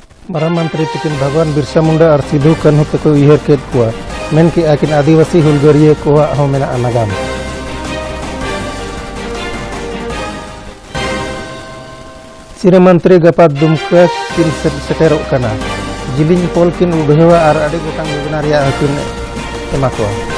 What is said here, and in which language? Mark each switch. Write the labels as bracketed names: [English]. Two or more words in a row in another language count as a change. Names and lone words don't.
[Santali] मारां मंत्री तकिन भगवान बिरसा मुंडा और सिधु कान्हू तक उयहर केद कुआ मेन कि आकिन आदिवासी हुलगरिया कोआ हो मेना नागाम। सिरे मंत्री गपा दुमका किन सेटेरोग कना जिलिंग पोल किन उड़हेवा और आड़ी गोटांग योजना रिया हकिन एमा कोआ।